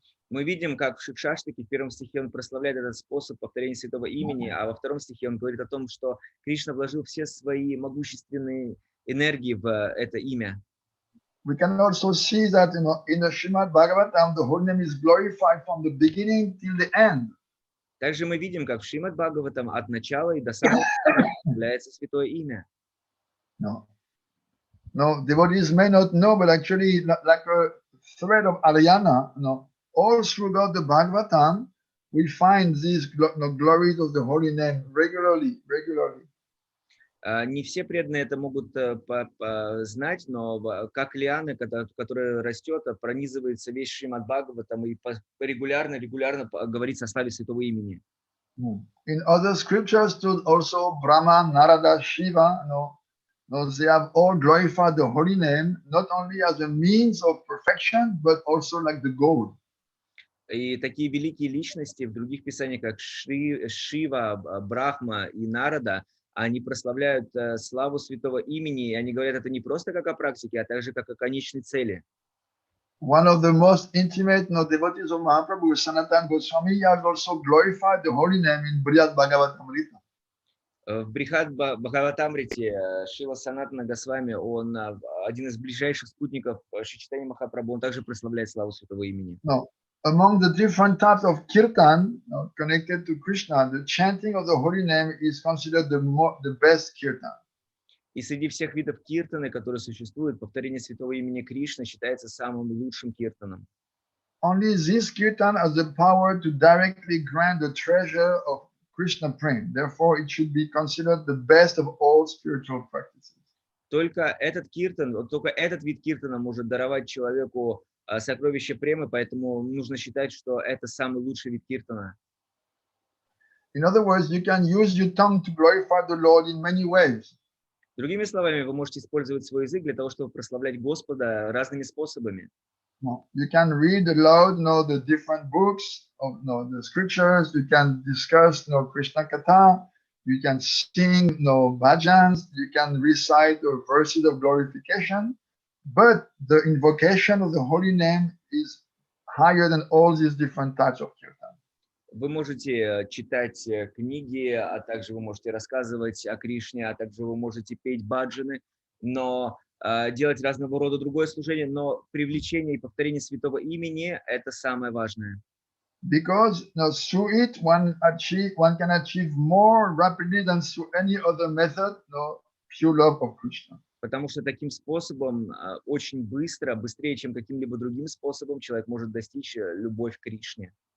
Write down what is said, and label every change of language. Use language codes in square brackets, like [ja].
[ru] Мы видим, как в Шикшаштаке в первом стихе он прославляет этот способ повторения святого имени, а во втором стихе он говорит о том, что Кришна вложил все свои могущественные энергии в это имя. [en] We can also see that in the Srimad Bhagavatam, the holy name is glorified from the beginning till the end. [ru] Также мы видим, как в Шримад Бхагаватам от начала и до самого конца является святое имя. [en] No, devotees may not know, but actually, like a thread of Ariana, all throughout the Bhagavatam, we find these glories of the holy name regularly. [ru] Не все преданные это могут знать, но как лианы, которая растет, пронизывается весь Шримад Бхагаватам и регулярно говорится о славе святого имени. [en] In other scriptures, too, also Brahma, Narada, Shiva, they have all glorified the holy name, not only as a means of perfection, but also like the goal. [ru] И такие великие личности в других писаниях, как Шива, Брахма и Нарада, они прославляют славу святого имени, и они говорят это не просто как о практике, а также как о конечной цели. [en] One of the most intimate devotees of Mahaprabhu, Sanatana Goswami, has also glorified the holy name in Brihad Bhagavatamrita. [ru] В Брихад Бхагаватамрите Шрила Санатана Госвами, он один из ближайших спутников Шри Чайтаньи Махапрабху, он также прославляет славу святого имени. [en] Among the different types of kirtan connected to Krishna, the chanting of the holy name is considered the best kirtan. [ru] И среди всех видов киртаны, которые существуют, повторение святого имени Кришны считается самым лучшим киртаном. [en] Only this kirtan has the power to directly grant the treasure of Krishna prema. Therefore, it should be considered the best of all spiritual practices. [ru] Только этот вид киртана может даровать человеку сокровище премы, поэтому нужно считать, что это самый лучший вид киртана. [en] In other words, you can use your tongue to glorify the Lord in many ways. [ru] Другими словами, вы можете использовать свой язык для того, чтобы прославлять Господа разными способами. [en] You can read aloud, the different books of the scriptures. You can discuss, Krishna Katha. You can sing, bhajans. You can recite the verses of glorification. But the invocation of the holy name is higher than all these different types of kirtan. [ru] Вы можете читать книги, а также вы можете рассказывать о Кришне, а также вы можете петь баджаны, но делать разного рода другое служение, но привлечение и повторение святого имени – это самое важное. [en] Because through it one can achieve more rapidly than through any other method, pure love of Krishna. [ru] Потому что таким способом очень быстрее, чем каким-либо другим способом, человек может достичь любовь к Кришне.